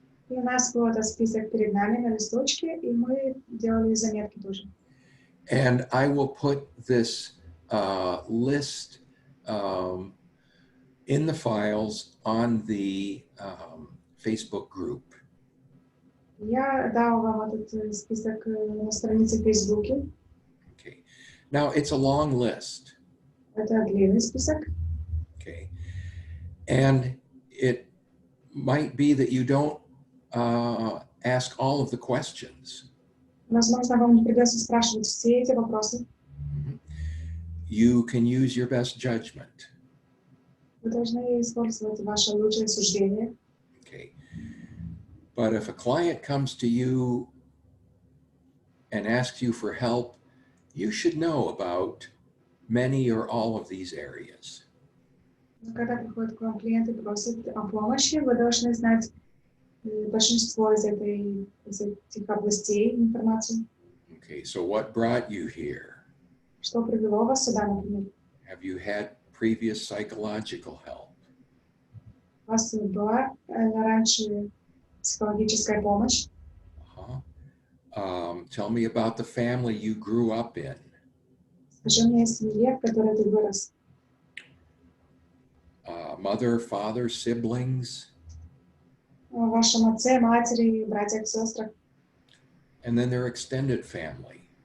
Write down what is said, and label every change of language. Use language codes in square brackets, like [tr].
[ru] И у нас был этот список перед нами на листочке, и мы делали заметки тоже. [en] And I will put this list in the files on the Facebook group. [ru] Я дал вам этот список на странице в Фейсбуке. [en] Okay. Now it's a long list. [ru] Это длинный список. [en] Okay. And it might be that you don't ask all of the questions. [ru] Возможно, вам не придется спрашивать все эти вопросы. [en] You can use your best judgment. [ru] Вы должны использовать ваше лучшее суждение. [en] Okay. But if a client comes to you and asks you for help, you should know about many or all of these areas. [ru] Но когда приходит к вам клиент и просит о помощи, вы должны знать большинство из этих областей информации. [en] Okay, so what brought you here? [ru] Что привело вас сюда, например? [en] Have you had previous psychological help? [ru] У вас была раньше психологическая помощь? [en] Tell me about the family you grew up in. [ru] Скажи мне о семье, в которой ты вырос. [en] Mother, father, siblings. [ru] О вашем отце, матери, братьях, сестрах. [en] And then their extended family.